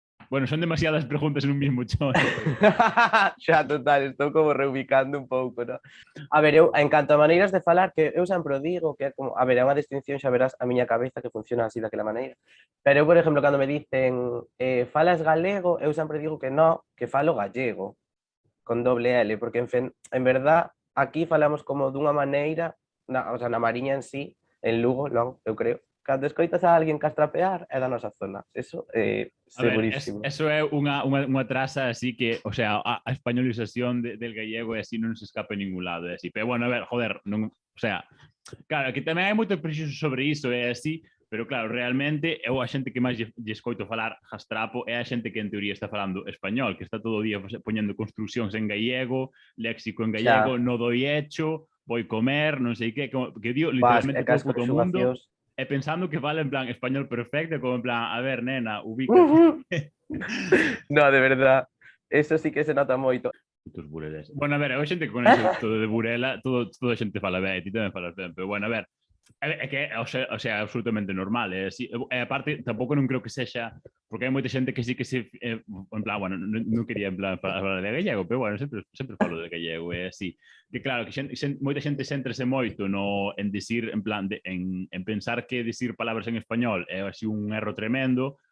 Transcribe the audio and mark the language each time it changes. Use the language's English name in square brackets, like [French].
[Spanish] Bueno, son demasiadas preguntas en un mismo chón. [Galician] Xa, total, estou como reubicando un pouco, non? A ver, eu, en canto a maneiras de falar, que eu sempre o digo, que é como, a ver, é unha distinción, xa verás a miña cabeza que funciona así daquela maneira. Pero eu, por exemplo, cando me dicen falas galego, eu sempre digo que non, que falo gallego, con doble L, porque en verdad aquí falamos como dunha maneira, o sea, na Mariña en sí, en Lugo, non, eu creo, cando escoitas a alguén castrapear é da nosa zona, eso segurísimo. A ver, eso é unha traza así que, o sea, a españolización [Spanish] del gallego [Galician] e así non se escapa en ningún lado, é así. Pero bueno, a ver, joder, non, o sea, claro, que tamén hai moito prexuízo sobre iso, é así, pero claro, realmente eu a xente que máis lle escoito falar jastrapo é a xente que en teoría está falando español, que está todo o día poñendo construccións en gallego, léxico en gallego, no doi hecho, voi comer, non sei que dio literalmente todo o puto mundo, e pensando que fala en plan español perfecto, como en plan, a ver, nena, ubícate. [Spanish] No, de verdad, eso sí que se nota moito. [Galician] Putos bureles. Bueno, a ver, a xente que conoce todo de Burela, toda a xente fala ben, ti tamén falas ben, pero bueno, a ver, é que, o sea, absolutamente normal, así, e aparte, tampouco non creo que sexa, porque hai moita xente que sí que se, en plan, bueno, non quería en plan falar de gallego, pero bueno, sempre falo de gallego, é así, que claro, que moita xente céntrase moito en decir, en plan, en pensar que decir palabras en español é así un erro tremendo,